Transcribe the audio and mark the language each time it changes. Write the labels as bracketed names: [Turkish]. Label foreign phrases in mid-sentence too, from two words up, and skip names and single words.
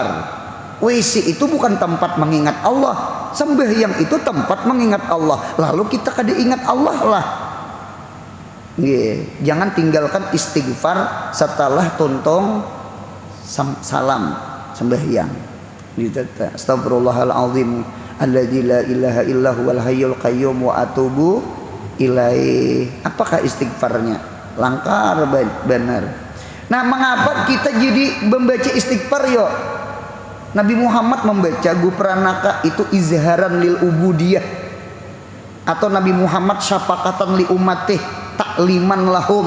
[Banjar] WC itu bukan tempat mengingat Allah, sembahyang itu tempat mengingat Allah. Lalu kita kada ingat Allah lah. Nggih, jangan tinggalkan istighfar setelah tuntong salam sembahyang. Gitu. [Arabic] أستغفر الله العظيم الذي لا إله إلا هو الحي القيوم وأتوب إليه. [Banjar] Apakah istighfarnya? Langkar benar. Nah, mengapa kita jadi membaca istighfar yo? Nabi Muhammad membaca gupranaka itu [Arabic] إظهارا للعبودية, [Banjar] atau Nabi Muhammad [Arabic] شفقة لأمته تعليما لهم.